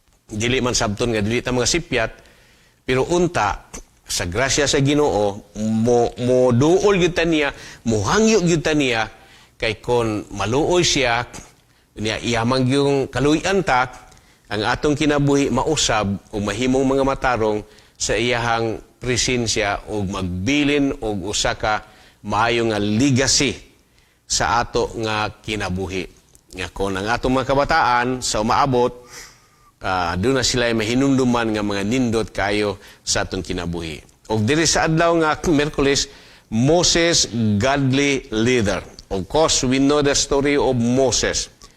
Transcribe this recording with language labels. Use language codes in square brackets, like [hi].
[ceb] Dili man sabton nga dili ta mga sipyat, pero unta sa grasya sa Ginoo mo duol gyud ta niya, mo hangyo gyud ta niya kay kon maluoy siya niya iyamang yung kaluy-an ta, ang atong kinabuhi mausab o mahimong mga matarong sa iyahang presensya o magbilin o usa ka maayo nga legacy sa ato nga kinabuhi. Nga kung ang atong mga kabataan sa umaabot, doon na sila ay mahinumduman nga mga nindot kayo sa atong kinabuhi. O diri sa adlaw nga Miyerkules, Moses, godly leader. [en] Of course, we know the story of Moses.